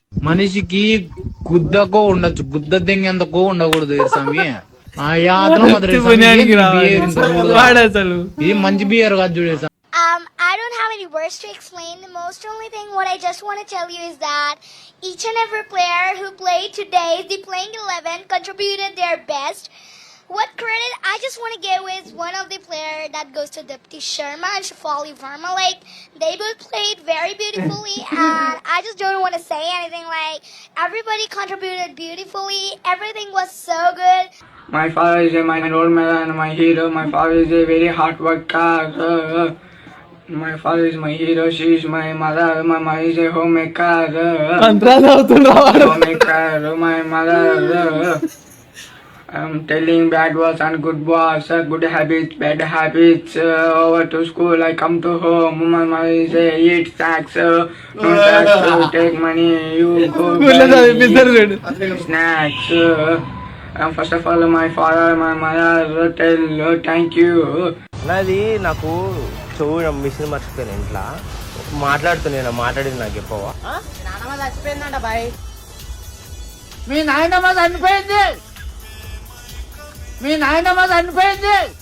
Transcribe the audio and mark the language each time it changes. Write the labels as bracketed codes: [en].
[te] మనిషికి గుద్దకో ఉండొచ్చు, గుద్ద దెంగెంతకో ఉండకూడదు స్వామి. ఆ యాత్ర మాత్రం ఇది మంచి బిహేవియర్ కాదు చూడే స్వామి. [en] I don't have any words to explain. The most only thing what I just want to tell you is that each and every player who played today, the playing 11, contributed their best. What credit I just want to give is one of the player that goes to Dipti Sharma and Shafali Verma. Like, they both played very beautifully and I just don't want to say anything. Like, everybody contributed beautifully. Everything was so good. My father is my role model and my hero. My father is a very hard worker. My father is my hero. She is my mother. My mother is a homemaker. Homemaker. My mother. I'm telling bad words and good words, good habits, bad habits. Over to school, I come to home. My mother is a eat snacks. No snacks. Take money. You go buy snacks. First of all, my father, my mother tell thank you. [te] నాది నాకు చెవు machine మర్చిపోయాను ఇంట్లో మాట్లాడుతున్నా మాట్లాడింది నాకు చెప్పవా నాన్నమ్మ చచ్చిపోయిందంట బాయ్. మీ నాయనమ్మ చనిపోయింది. మీ నాయనమ్మ చనిపోయింది.